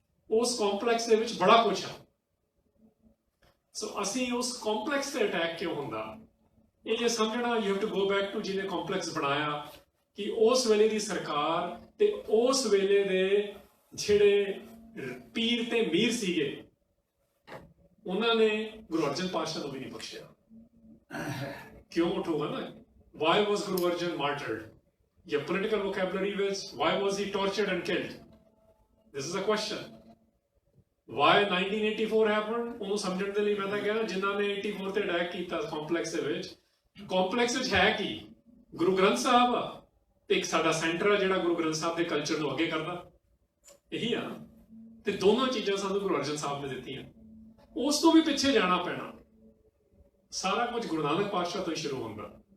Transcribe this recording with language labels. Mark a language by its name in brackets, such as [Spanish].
[Punjabi] ਉਸ ਕੰਪਲੈਕਸ ਦੇ ਵਿੱਚ ਬੜਾ ਕੁਛ ਆ। ਸੋ ਅਸੀਂ ਉਸ ਕੰਪਲੈਕਸ ਤੇ ਅਟੈਕ ਕਿਉਂ ਹੁੰਦਾ, ਇਹ ਜੇ ਸਮਝਣਾ, [English] you have to go back to [Punjabi] ਜਿਹਨੇ ਕੰਪਲੈਕਸ ਬਣਾਇਆ, ਕਿ ਉਸ ਵੇਲੇ ਦੀ ਸਰਕਾਰ ਤੇ ਉਸ ਵੇਲੇ ਦੇ ਜਿਹੜੇ ਪੀਰ ਤੇ ਮੀਰ ਸੀਗੇ, ਉਹਨਾਂ ਨੇ ਗੁਰੂ ਅਰਜਨ ਪਾਤਸ਼ਾਹ ਨੂੰ ਵੀ ਨਹੀਂ ਬਖਸ਼ਿਆ। ਕਿਉਂ ਉਠੋਗਾ ਨਾ, [English] why was Guru Arjan martyred? Your political vocabulary was, why was he tortured and killed? This is a question. Why 1984 happened? [Punjabi] ਉਹਨੂੰ ਸਮਝਣ ਦੇ ਲਈ ਮੈਂ ਤਾਂ ਕਹਿੰਦਾ, ਜਿਨ੍ਹਾਂ ਨੇ 84 ਤੇ ਅਟੈਕ ਕੀਤਾ ਕੰਪਲੈਕਸ ਦੇ ਵਿੱਚ, ਕੰਪਲੈਕਸ ਵਿੱਚ ਹੈ ਕੀ? ਗੁਰੂ ਗ੍ਰੰਥ ਸਾਹਿਬ ਆ ਤੇ ਇੱਕ ਸਾਡਾ ਸੈਂਟਰ ਆ ਜਿਹੜਾ ਗੁਰੂ ਗ੍ਰੰਥ ਸਾਹਿਬ ਦੇ ਕਲਚਰ ਨੂੰ ਅੱਗੇ ਕਰਦਾ, ਇਹੀ ਆ। ਤੇ ਦੋਨੋਂ ਚੀਜ਼ਾਂ ਸਾਨੂੰ ਗੁਰੂ ਅਰਜਨ ਸਾਹਿਬ ਨੇ ਦਿੱਤੀਆਂ। ਉਸ ਤੋਂ ਵੀ ਪਿੱਛੇ ਜਾਣਾ ਪੈਣਾ, ਸਾਰਾ ਕੁਝ ਗੁਰੂ ਨਾਨਕ ਪਾਤਸ਼ਾਹ ਤੋਂ ਹੀ ਸ਼ੁਰੂ ਹੁੰਦਾ।